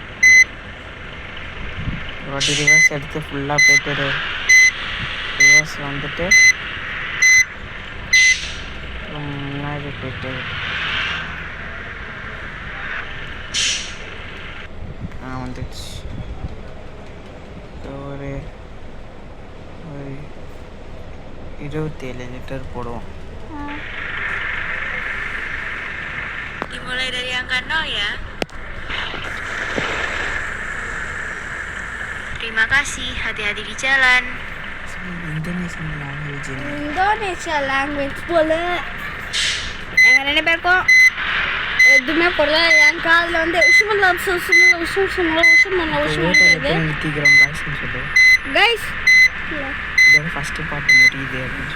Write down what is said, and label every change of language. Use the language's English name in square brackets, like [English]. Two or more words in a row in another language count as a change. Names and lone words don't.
[Tamil] ஒரு வாட்டி ரிவர்ஸ் எடுத்து ஃபுல்லாக போய்ட்டு ரிவர்ஸ் வந்துட்டு முன்னாடி போய்ட்டு வந்துடுச்சு. ஒரு 27 liter போடுவோம். [Indonesian] Dimulai dari angka 0 ya. Terima kasih, hati-hati di jalan. [Tamil] இந்தோனேஷியா லாங்குவேஜ் போல. எங்கள் 2 பேருக்கும் எதுவுமே போடல. என் காதில் வந்து கைஸ் ஃபஸ்ட்டு பாட்டு முடியுது அப்படின்னு